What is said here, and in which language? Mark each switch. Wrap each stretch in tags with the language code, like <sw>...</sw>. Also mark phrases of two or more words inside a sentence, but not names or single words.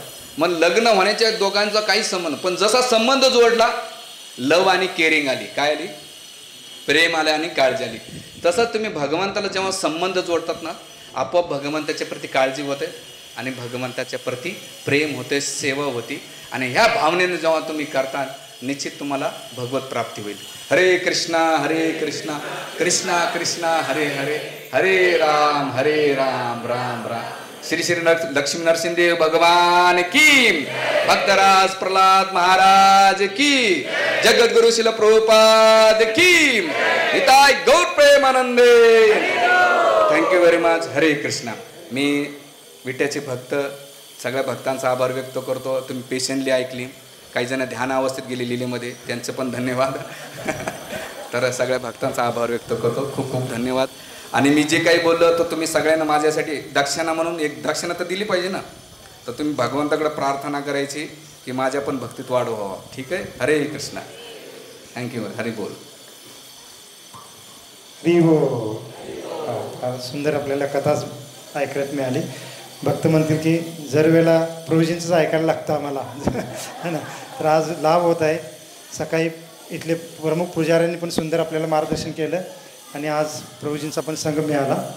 <mr>मग लग्न होण्याच्या दोघांचा काहीच संबंध, पण जसा संबंध जोडला, लव आणि केअरिंग आली. काय आली? प्रेम आलं आणि काळजी आली. तसंच तुम्ही भगवंताला जेव्हा संबंध जोडतात ना, आपोआप भगवंताच्या प्रती काळजी होते आणि भगवंताच्या प्रती प्रेम होते, सेवा होती. आणि ह्या भावनेने जेव्हा तुम्ही करता, निश्चित तुम्हाला भगवत प्राप्ती होईल. हरे कृष्णा कृष्णा कृष्णा हरे हरे, हरे राम राम राम. श्री श्री लक्ष्मी नरसिंहदेव भगवान की, भक्तराज प्रल्हाद महाराज की, जगद्गुरु शिल प्रभुपाद की, निताय गौर प्रेमानंदे.</mr> <en>Thank you very much.</en> <mr>हरे कृष्णा. मी विट्याचे भक्त, सगळ्या भक्तांचा आभार व्यक्त करतो. तुम्ही पेशंटली ऐकली. काही जण ध्यान अवस्थेत गेले लिलेमध्ये, त्यांचं पण धन्यवाद. तर सगळ्या भक्तांचा आभार व्यक्त करतो. खूप खूप धन्यवाद. आणि मी जे काही बोललो, तर तुम्ही सगळ्यांना माझ्यासाठी दक्षिणा म्हणून, एक दक्षिणा तर दिली पाहिजे ना, तर तुम्ही भगवंताकडे प्रार्थना करायची की माझ्या पण भक्तीत वाढ व्हावा. ठीक आहे. हरे कृष्णा. थँक्यू. हरी बोल. हरी बोल. सुंदर आपल्याला कथाच ऐकण्यात मिळाली. भक्त म्हणतील की जर वेळेला प्रभूजींचंच ऐकायला लागतं आम्हाला,</mr> <hi>है ना.</hi> <mr>तर आज लाभ होत आहे. सकाळी इथले प्रमुख पुजाऱ्यांनी पण सुंदर आपल्याला मार्गदर्शन केलं आणि आज प्रभूजींचा पण संघ मिळाला.</mr>